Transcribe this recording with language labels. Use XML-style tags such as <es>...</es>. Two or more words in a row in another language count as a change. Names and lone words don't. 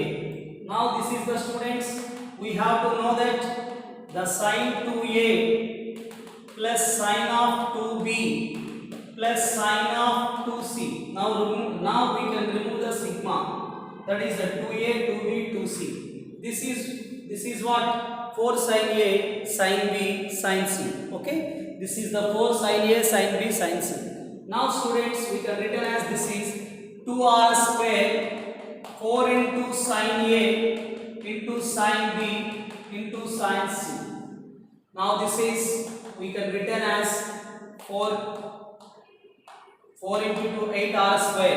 <en>Now this is the students, we have to know that the sin 2a plus sin of 2b plus sin of 2c. Now we can remove the sigma. That is the 2a, 2b, 2c. This is what? 4 sin a, sin b, sin c. Okay? This is the 4 sin a, sin b, sin c. Now students, we can written as this is 2r square 4 into sin a into sin b into sin c. Now this is we can written as 4 into 2 8r square.</en>